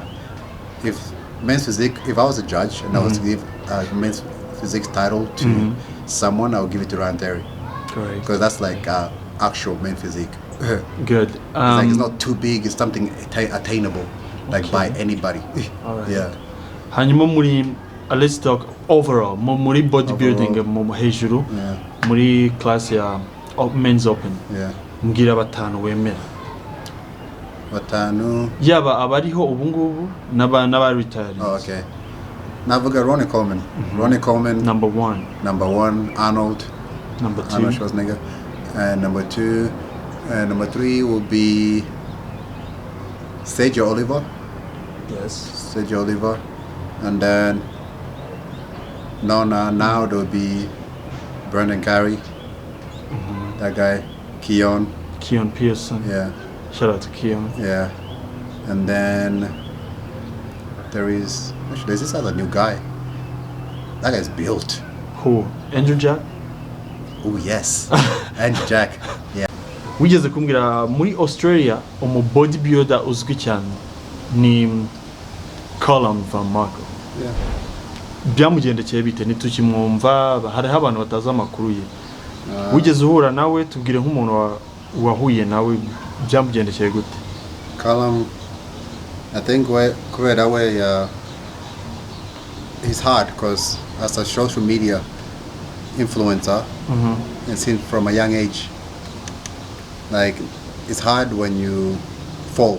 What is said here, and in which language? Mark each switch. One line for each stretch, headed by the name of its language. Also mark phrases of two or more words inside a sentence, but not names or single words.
English: If men's physique, if I was a judge and I was to give men's physique title to someone, I would give it to Ryan Terry. Correct. Because that's like actual men's physique. Good. It's not too big. It's something attainable, like by anybody. Alright. Yeah.
Rundi: hanyuma muri
English: let's talk overall
Rundi: muri bodybuilding mu hejuru muri class ya
English: men's open
Rundi: Yeah. mbwira batanu wemera Batanu. yaba abariho ubu ngubu n'aba retired.
English: Oh, okay.
Rundi: Navuga Ronnie Coleman. Ronnie Coleman.
English: Number 1. Number 1, Arnold. Number 2. Arnold Schwarzenegger. And number 2. And number 3 will be Sergio Oliver. Yes. Sergio Oliver. And then now there will be Brandon Carey. That guy. Keon Pearson. Yeah. Shout out to Keon. Yeah. And then there's this other new guy. That guy's built. Who? Andrew Jack? Oh yes. And Jack. Yeah.
Rundi: wigeze kumbwira muri Australia umu bodybuilder uzwi cyane ni Colin Van Marco. Yeah. Byamugendekeye bite nitukimwumva hariho abantu bataza amakuru ye. Wigeze uhura nawe tubwire nk'umuntu wahuye nawe byamugendekeye gute?
English: Colin, I think that way it's hard because as a social media influencer, and since from a young age, like it's hard when you fall.